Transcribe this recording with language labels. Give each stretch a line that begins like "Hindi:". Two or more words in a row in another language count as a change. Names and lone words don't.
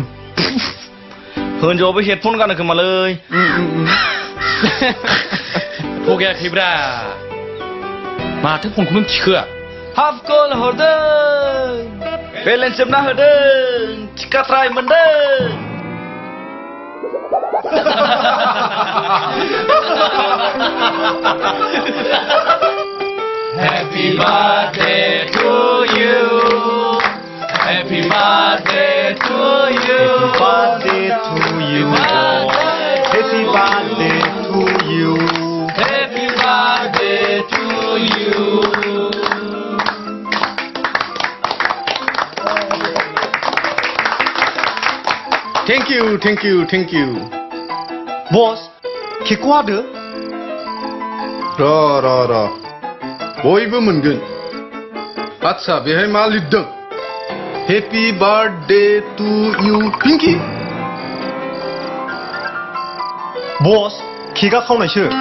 Bodo: हिनजावाबो हेडफन गानो खोमालै। थगायाखैब्रा। माथो फनखौ नों थिखोआ? हाफ कल हरदों। बेलेन्स जोबना होदों, थिखा ट्राय मोनदों।
English: Happy birthday to you. Happy birthday to you. Happy birthday to you. Happy birthday to you. Happy birthday to you. Thank you.
Bodo: Boss, केकखौ हादो। र' बयबो मोनगोन। आच्छा, बेहाय मा लिरदों?
English: Happy birthday to you पिंकी।
Bodo: बस, केकआ खावनायसो।